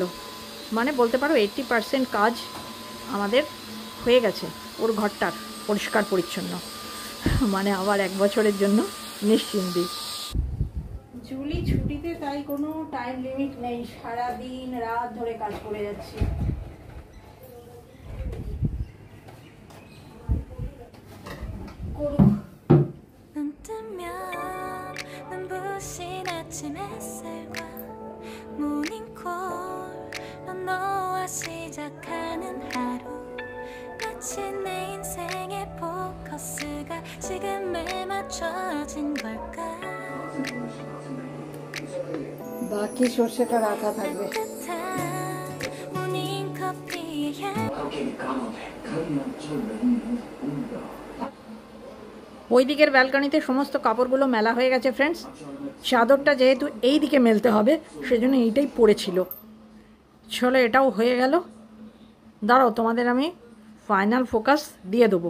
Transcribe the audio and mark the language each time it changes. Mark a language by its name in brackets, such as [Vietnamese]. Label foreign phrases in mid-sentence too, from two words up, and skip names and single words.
[Bangla] মানে বলতে পারো 80% কাজ আমাদের হয়ে গেছে ওর ঘরটার পরিষ্কার পরিচ্ছন্ন, মানে আবার 1 বছরের জন্য নিশ্চিন্তি। জুলি ছুটিতে, তাই কোনো [English] time limit [Bangla] নেই, সারাদিন রাত ধরে কাজ করে যাচ্ছি। করুক। [Korean] 눈 뜨면 눈부신 아침 햇살과 모닝콜로 너와 시작하는 하루 마치 내 인생의 포커스가 지금에 맞춰진 걸까 [Bangla] বাকি সর্ষেটা রাখা থাকবে। [Korean] 따뜻한 모닝커피의 향 [Bangla] ওই দিকের ব্যালকনিতে সমস্ত কাপড়গুলো মেলা হয়ে গেছে ফ্রেন্ডস। চাদরটা যেহেতু এই দিকে মেলতে হবে সেজন্য এইটাই পড়েছিল। চলো এটাও হয়ে গেল, দাঁড়াও তোমাদের আমি [English] final focus [Bangla] দিয়ে দেবো।